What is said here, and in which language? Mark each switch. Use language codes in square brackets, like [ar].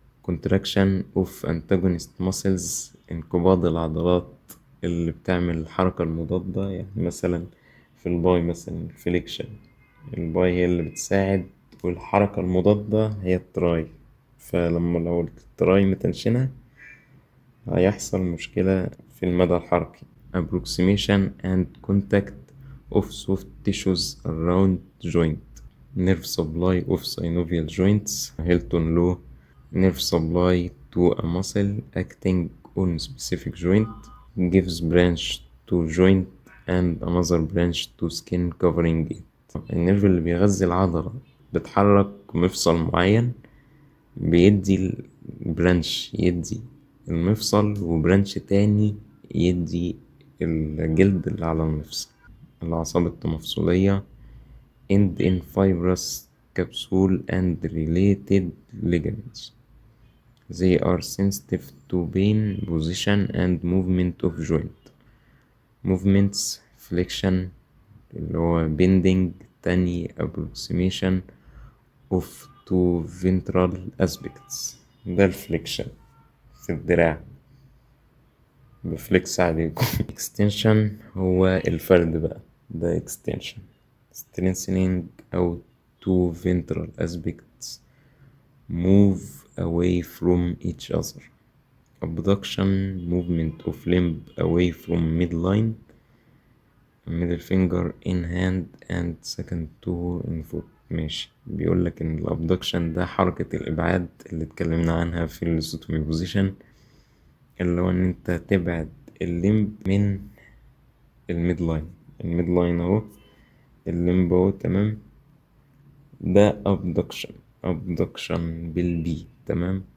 [en] contraction of antagonist muscles [ar] انقباض العضلات اللي بتعمل الحركة المضادة يعني مثلا في الباي مثلا الفليكشن الباي هي اللي بتساعد والحركة المضادة هي التراي فلما لو التراي متنشنة هيحصل مشكلة في المدى الحركي. [en] approximation and contact of soft tissues around joint. nerve supply of synovial joints Hilton law. nerve supply to a muscle acting on specific joint gives branch to joint and another branch to skin covering it. [ar] النيرف اللي بيغذي العضلة بتحرك مفصل معين بيدي البرانش يدي المفصل وبرانش تاني يدي الجلد اللي على المفصل. الأعصاب التمفصلية [en] end in fibrous capsule and related ligaments. They are sensitive to pain, position and movement of joint. movements flexion [ar] اللي هو bending تاني [en] approximation of two ventral aspects [ar] ده الفليكشن في الدراع بفليكس عليكم. extension هو الفرد بقى ده extension. [en] strengthening أو two ventral aspects move away from each other. abduction movement of limb away from midline middle finger in hand and second toe in foot. [ar] ماشي، بيقولك ان الابدكشن ده حركة الابعاد اللي اتكلمنا عنها في الاستومي بوزيشن، اللي هو ان انت تبعد الليمب من الميد لاين. الميد لاين اهو، الليمب اهو، تمام. ده abduction بالبي، تمام.